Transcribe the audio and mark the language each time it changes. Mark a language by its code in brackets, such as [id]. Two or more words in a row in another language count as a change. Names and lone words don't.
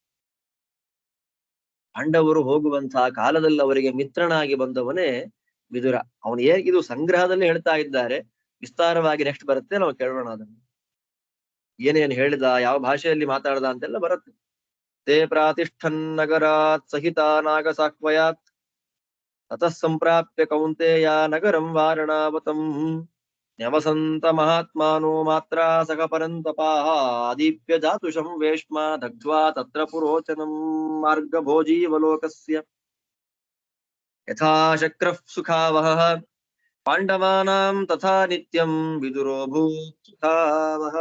[kn] ಪಾಂಡವರು ಹೋಗುವಂತಹ ಕಾಲದಲ್ಲಿ ಅವರಿಗೆ ಮಿತ್ರನಾಗಿ ಬಂದವನೇ ವಿದುರ. ಅವನು ಇದು ಸಂಗ್ರಹದಲ್ಲಿ ಹೇಳ್ತಾ ಇದ್ದಾರೆ, ವಿಸ್ತಾರವಾಗಿ ನೆಕ್ಸ್ಟ್ ಬರುತ್ತೆ, ನಾವು ಕೇಳೋಣ ಅದನ್ನು. ಏನೇನು ಹೇಳಿದ, ಯಾವ ಭಾಷೆಯಲ್ಲಿ ಮಾತಾಡ್ದ ಅಂತೆಲ್ಲ ಬರುತ್ತೆ. [sa] ತೇ ಪ್ರಾತಿಷ್ಠನ್ ನಗರಾತ್ ಸಹಿತ ನಾಗ ಸಾಕ್ವಯಾತ್ ತತಃ ಸಂಪ್ರಾಪ್ಯ ಕೌಂತೆಯ ನಗರಂ ವಾರಣಾವತಂ ನ್ಯವಸಂತ ಮಹಾತ್ಮಾನೋ ಮಾತ್ರ ಸಖ ಪರಂತಪಾಃ ಆದೀಪ್ಯ ಜಾತುಷಂ ವೇಶ್ಮ ದಗ್ಧ್ವಾ ತತ್ರ ಪುರೋಚನಂ ಮಾರ್ಗಭೋಜೀವಲೋಕಸ್ಯ ಯಥಾ ಶಕ್ರಃ ಸುಖಾವಹಃ ಪಾಂಡವಾನಾಂ ತಥಾ ನಿತ್ಯಂ ವಿದುರೋಭೂತ್ ಸುಖಾವಹಃ.